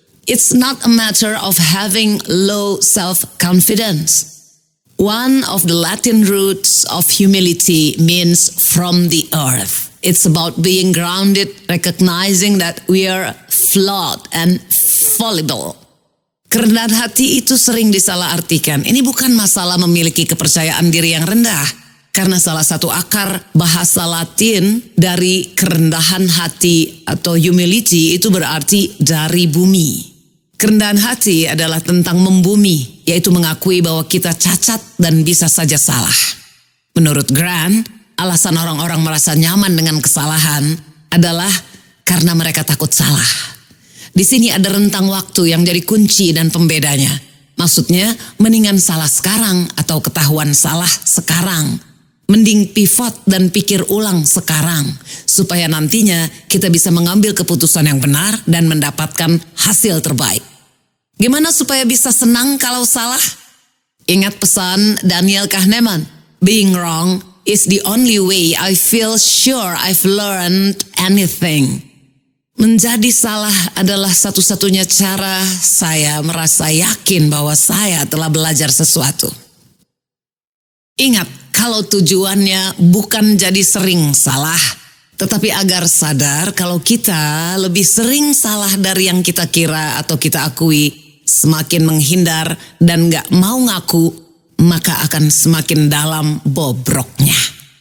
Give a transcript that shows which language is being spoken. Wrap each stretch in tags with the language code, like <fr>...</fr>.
<en>It's not a matter of having low self-confidence. One of the Latin roots of humility means from the earth. It's about being grounded, recognizing that we are flawed and fallible.</en> <id>Kerendahan hati itu sering disalahartikan. Ini bukan masalah memiliki kepercayaan diri yang rendah. Karena salah satu akar bahasa Latin dari kerendahan hati atau humility itu berarti dari bumi. Kerendahan hati adalah tentang membumi, yaitu mengakui bahwa kita cacat dan bisa saja salah. Menurut Grant, alasan orang-orang merasa nyaman dengan kesalahan adalah karena mereka takut salah. Di sini ada rentang waktu yang jadi kunci dan pembedanya. Maksudnya, mendingan salah sekarang atau ketahuan salah sekarang Mending pivot dan pikir ulang sekarang, supaya nantinya kita bisa mengambil keputusan yang benar dan mendapatkan hasil terbaik. Gimana supaya bisa senang kalau salah? Ingat pesan Daniel Kahneman,</id> <en>being wrong is the only way I feel sure I've learned anything.</en> <id>Menjadi salah adalah satu-satunya cara saya merasa yakin bahwa saya telah belajar sesuatu. Ingat, kalau tujuannya bukan jadi sering salah, tetapi agar sadar kalau kita lebih sering salah dari yang kita kira atau kita akui, semakin menghindar dan gak mau ngaku, maka akan semakin dalam bobroknya.</id>